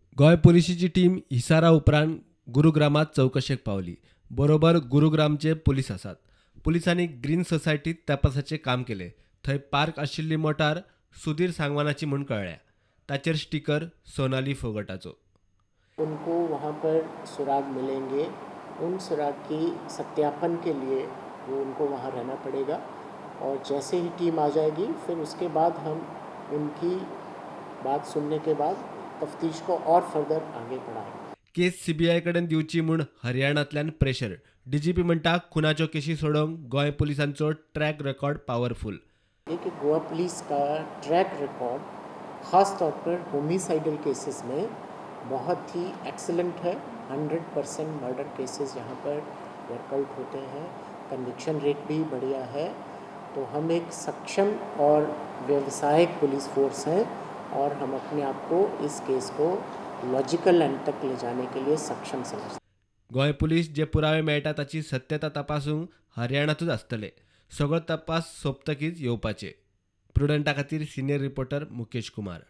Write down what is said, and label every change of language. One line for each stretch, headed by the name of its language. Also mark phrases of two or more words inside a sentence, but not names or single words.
Konkani: गोंय पुलिसाची टीम हिसारा उपरांत गुरुग्रामात चौकशेक पावली. बरोबर गुरुग्रामचे पुलीस आसात. पुलिसांनी ग्रीन सोसायटीत तपासाचे काम केले. थंय पार्क आशिल्ली मोटार सुधीर सांगवानाची म्हूण कळ्ळ्या. ताचेर स्टिकर सोनाली फोगटाचो.
Hindi: उनको वहाँ पर सुराग मिलेंगे, उन सुराग की सत्यापन के लिए वो उनको वहाँ रहना पड़ेगा और जैसे ही टीम आ जाएगी फिर उसके बाद हम उनकी बात सुनने के बाद तफ्तीश को और फर्दर आगे बढ़ाएंगे.
Konkani: केस सीबीआय कडेन दिवची म्हूण हरियाणांतल्यान प्रेशर. डीजीपी म्हणटा खुनाच्यो केसी सोडोवंक गोंय पुलिसांचो
English: track record powerful.
Hindi: देखिए, गोवा पुलिस का
English: track record
Hindi: ख़ास तौर पर
English: homicidal cases
Hindi: में बहुत ही एक्सीलेंट है. 100%
English: murder cases
Hindi: यहाँ पर वर्कआउट होते हैं.
English: conviction rate
Hindi: भी बढ़िया है. तो हम एक सक्षम और व्यावसायिक
English: police force
Hindi: हैं और हम अपने आप को इस केस को
English: logical end
Hindi: तक ले जाने के लिए सक्षम समझते हैं.
Konkani: गोंय पुलीस जे पुरावे मेळटा ताची सत्यता तपासूंक हरियाणातूच आसतले. सगळो तपास सोंपतकीच येवपाचे. प्रुडंटा खातीर
English: senior reporter
Konkani: मुकेश कुमार.